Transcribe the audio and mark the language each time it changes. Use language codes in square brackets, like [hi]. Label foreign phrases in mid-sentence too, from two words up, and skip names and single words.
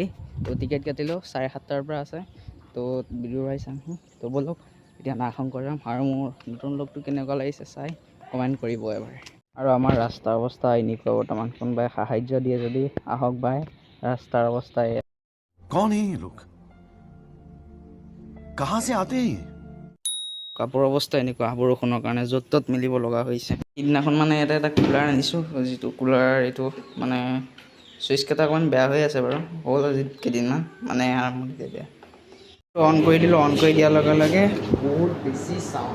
[as] তো টিকেট কাটিলোঁ, 7:30 পৰা আছে। তো বিদুৰ ভাই চামহি, তো ব'লক এতিয়া নাগশংকৰ যাম। আৰু মোৰ নতুন লগটো কেনেকুৱা লাগিছে চাই কমেণ্ট কৰিব এবাৰ। আৰু আমাৰ ৰাস্তাৰ অৱস্থা এনেকুৱা বৰ্তমান, কোনোবাই সাহাৰ্য দিয়ে যদি আহক বাই। ৰাস্তাৰ অৱস্থা এয়া। [hi] कौन है ये लोग? कहां से आते हैं? [as] কাপোৰ অৱস্থা এনেকুৱা বৰষুণৰ কাৰণে য'ত ত'ত মিলিব লগা হৈছে। সিদিনাখন মানে এটা কুলাৰ আনিছোঁ, যিটো কুলাৰ এইটো মানে চুইচকেইটা অকণমান বেয়া হৈ আছে বাৰু, হ'ল আজি কেইদিনমান, মানে আৰম্ভণিতে বেয়া। অন কৰি দিলোঁ, অন কৰি দিয়াৰ লগে লগে বহুত বেছি চাউণ্ড।